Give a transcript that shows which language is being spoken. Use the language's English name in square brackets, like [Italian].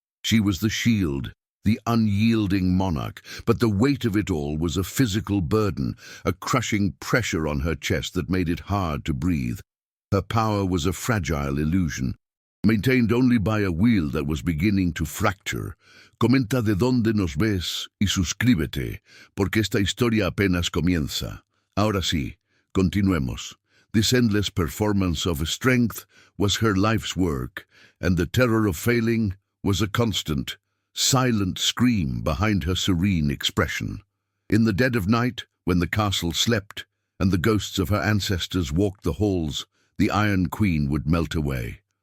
[English] She was the shield, the unyielding monarch, but the weight of it all was a physical burden, a crushing pressure on her chest that made it hard to breathe. Her power was a fragile illusion, maintained only by a will that was beginning to fracture. [Spanish] Comenta de dónde nos ves y suscríbete, porque esta historia apenas comienza. Ahora sí, continuemos. [English] This endless performance of strength was her life's work, and the terror of failing was a constant, silent scream behind her serene expression. In the dead of night, when the castle slept, and the ghosts of her ancestors walked the halls, the Iron Queen would melt away.